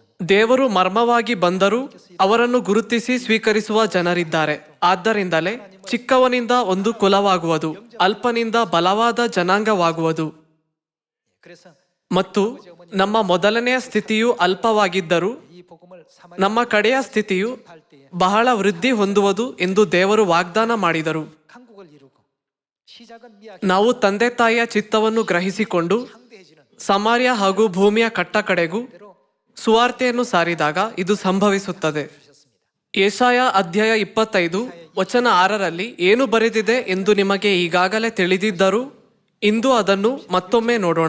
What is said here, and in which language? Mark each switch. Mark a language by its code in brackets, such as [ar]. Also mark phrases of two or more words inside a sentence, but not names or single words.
[kn] ದೇವರು ಮರ್ಮವಾಗಿ ಬಂದರೂ ಅವರನ್ನು ಗುರುತಿಸಿ ಸ್ವೀಕರಿಸುವ ಜನರಿದ್ದಾರೆ. ಆದ್ದರಿಂದಲೇ ಚಿಕ್ಕವನಿಂದ ಒಂದು ಕುಲವಾಗುವುದು, ಅಲ್ಪನಿಂದ ಬಲವಾದ ಜನಾಂಗವಾಗುವುದು. [ko] 그래서 [kn] ಮತ್ತು ನಮ್ಮ ಮೊದಲನೆಯ ಸ್ಥಿತಿಯು ಅಲ್ಪವಾಗಿದ್ದರೂ [ko] 이 복음을 [kn] ನಮ್ಮ ಕಡೆಯ ಸ್ಥಿತಿಯು ಬಹಳ ವೃದ್ಧಿ ಹೊಂದುವುದು ಎಂದು ದೇವರು ವಾಗ್ದಾನ ಮಾಡಿದರು. [ko] 강국을 이루고 시작은 미약 [kn] ನಾವು ತಂದೆ ತಾಯಿಯ ಚಿತ್ತವನ್ನು ಗ್ರಹಿಸಿಕೊಂಡು [ko] 상대해지는 [kn] ಸಮಾರ್ಯ ಹಾಗೂ ಭೂಮಿಯ ಕಟ್ಟ ಕಡೆಗೂ ಸುವಾರ್ತೆಯನ್ನು ಸಾರಿದಾಗ ಇದು ಸಂಭವಿಸುತ್ತದೆ. ಯೆಶಾಯ ಅಧ್ಯಾಯ 25 ವಚನ 6ರಲ್ಲಿ ಏನು ಬರೆದಿದೆ ಎಂದು ನಿಮಗೆ ಈಗಾಗಲೇ ತಿಳಿದಿದ್ದರೂ ಇಂದು ಅದನ್ನು ಮತ್ತೊಮ್ಮೆ ನೋಡೋಣ.